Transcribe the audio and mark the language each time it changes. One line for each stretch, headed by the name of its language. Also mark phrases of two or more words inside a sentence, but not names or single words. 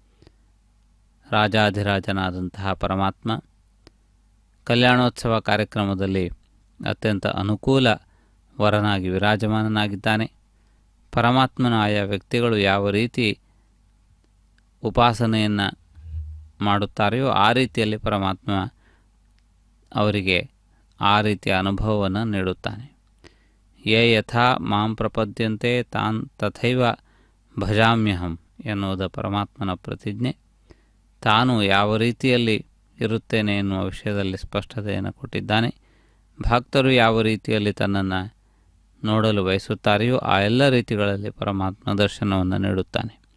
Kannada: ರಾಜಾಧಿರಾಜನಾದಂತಹ ಪರಮಾತ್ಮ ಕಲ್ಯಾಣೋತ್ಸವ ಕಾರ್ಯಕ್ರಮದಲ್ಲಿ ಅತ್ಯಂತ ಅನುಕೂಲ ವರನಾಗಿ ವಿರಾಜಮಾನನಾಗಿದ್ದಾನೆ. ಪರಮಾತ್ಮನ ಆಯಾ ವ್ಯಕ್ತಿಗಳು ಯಾವ ರೀತಿ ಉಪಾಸನೆಯನ್ನು ಮಾಡುತ್ತಾರೆಯೋ ಆ ರೀತಿಯಲ್ಲಿ ಪರಮಾತ್ಮ ಅವರಿಗೆ ಆ ರೀತಿಯ ಅನುಭವವನ್ನು ನೀಡುತ್ತಾನೆ.
Sanskrit: ಯೇ ಯಥಾ ಮಾಂ ಪ್ರಪದ್ಯಂತೆ ತಾನ್ ತಥೈವ ಭಜಾಮ್ಯಹಂ
Kannada: ಎನ್ನುವುದು ಪರಮಾತ್ಮನ ಪ್ರತಿಜ್ಞೆ. ತಾನು ಯಾವ ರೀತಿಯಲ್ಲಿ ಇರುತ್ತೇನೆ ಎನ್ನುವ ವಿಷಯದಲ್ಲಿ ಸ್ಪಷ್ಟತೆಯನ್ನು ಕೊಟ್ಟಿದ್ದಾನೆ. ಭಕ್ತರು ಯಾವ ರೀತಿಯಲ್ಲಿ ತನ್ನನ್ನು ನೋಡಲು ಬಯಸುತ್ತಾರೆಯೋ ಆ ಎಲ್ಲ ರೀತಿಗಳಲ್ಲಿ ಪರಮಾತ್ಮ ದರ್ಶನವನ್ನು ನೀಡುತ್ತಾನೆ.